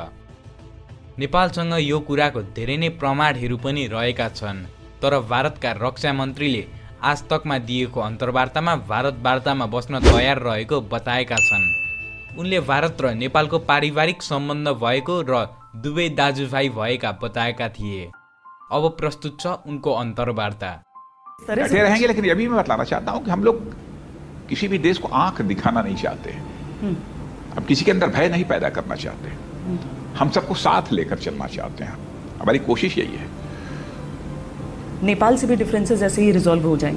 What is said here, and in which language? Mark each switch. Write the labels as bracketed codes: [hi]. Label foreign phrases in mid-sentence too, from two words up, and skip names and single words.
[ne] नेपालसँग यो कुराको धेरै नै प्रमाणहरू पनि रहेका छन्, तर भारतका रक्षा मन्त्रीले आज तकमा दिएको अन्तर्वार्तामा भारत वार्तामा बस्न तयार रहेको बताएका छन्। उनले भारत र नेपालको पारिवारिक सम्बन्ध भएको र दुवै दाजुभाइ भएका बताएका थिए। अब प्रस्तुत छ उनको अन्तर्वार्ता। [hi] बैठे रहेंगे, लेकिन अभी मैं बताना चाहता हूँ कि हम लोग किसी भी देश को आंख दिखाना नहीं चाहते, हम किसी के अंदर भय नहीं पैदा करना चाहते, हम सबको साथ लेकर चलना चाहते हैं। हमारी कोशिश यही है। नेपाल से भी डिफरेंसेस ऐसे ही रिजॉल्व हो जाएंगे?